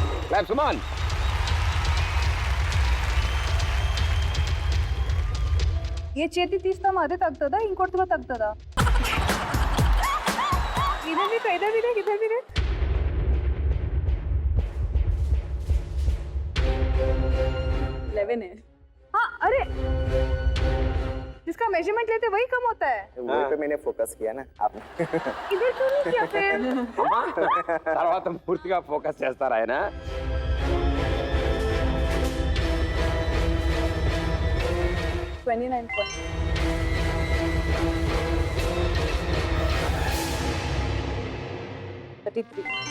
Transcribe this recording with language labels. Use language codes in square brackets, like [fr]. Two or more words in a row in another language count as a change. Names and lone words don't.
[en] Claps, come on. [te] ఏ చేతి తీస్తామో అదే తగ్గుతుందా ఇంకోటిగా తగ్గుతుందా? ఇదే [hi] 11 है। हाँ अरे जिसका मेजरमेंट लेते वही कम होता है। वही पे मैंने फोकस किया ना आपने इधर क्यों नहीं किया फिर? [te] అమ్మా తర్వాత పూర్తిగా ఫోకస్ చేస్తారు ఆయన. [en] 29 points. $33.